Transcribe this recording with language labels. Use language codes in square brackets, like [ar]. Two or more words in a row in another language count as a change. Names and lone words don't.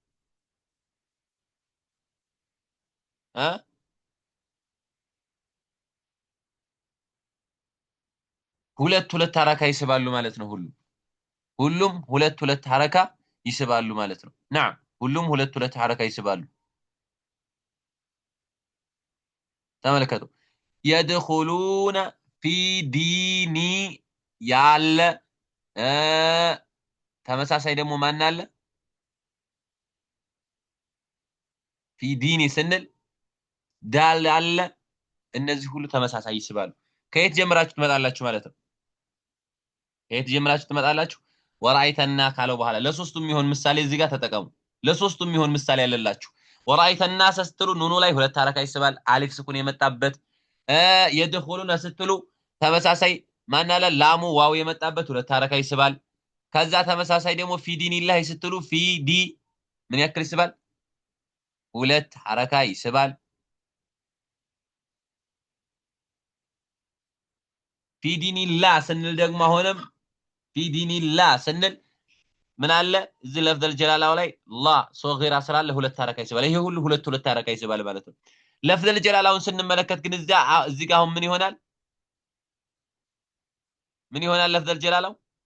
[am] ሁለት ሐረካ ይስባሉ ማለት ነው ሁሉም ሁለት ሐረካ ይስባሉ ማለት ነው نعم ሁሉም ሁለት ሐረካ ይስባሉ ተመልከቱ [ar] يدخلون في دين [am] ያለ ተመሳሳይ ደግሞ ማን አለ [ar] في دين [am] ስንል ዳል አለ እነዚህ ሁሉ ተመሳሳይ ይስባሉ ከየት ጀምራችሁ ትመጣላችሁ ማለት ነው ከየት ጀምራችሁ ትመጣላችሁ ወራይተና ካለው በኋላ ለሶስቱም ይሆን ምሳሌ እዚህ ጋር ተጠቀሙ ለሶስቱም ይሆን ምሳሌ ያለላችሁ ወራይተና ስትሉ ኑኑ ላይ ሁለት ሐረካ ይስባል አሊፍ ስኩን የመጣበት የድኹሉና ስትሉ ተመሳሳይ ማን አለ ላሙ ዋው የመጣበት ሁለት ሐረካ ይስባል ከዛ ተመሳሳይ ደግሞ [ar] في دين الله [am] ስትሉ ፊ ዲ ምን ያክል ይስባል ሁለት ሐረካ ይስባል [ar] في دين الله [am] سنل ደግሞ አሁንም [ar] في دين الله [am] سنل ምን አለ እዚ ለፍዘል ጀላላው ላይ ላ ሶጊራ ስላለ ሁለት ሐረካ ይስባል ይሄ ሁሉ ሁለት ሐረካ ይስባል ማለት ነው ለፍዘል ጀላላውን ስንመለከት ግን እዚህ ጋር አሁን ምን ይሆናል ለፍዘል ጀላላው